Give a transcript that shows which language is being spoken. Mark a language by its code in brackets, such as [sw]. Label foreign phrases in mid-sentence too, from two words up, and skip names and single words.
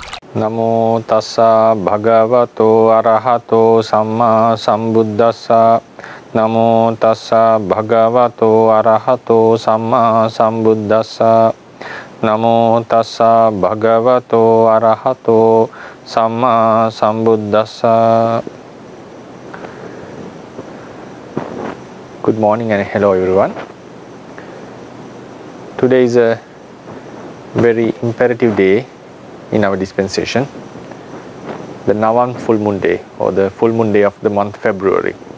[pi] Namo tassa bhagavato arahato samma sambuddhassa. Namo tassa bhagavato arahato samma sambuddhassa. Namo tassa bhagavato arahato samma sambuddhassa. [en] Good morning and hello everyone. Today is a very imperative day in our dispensation, the Navan full moon day, or the full moon day of the month February.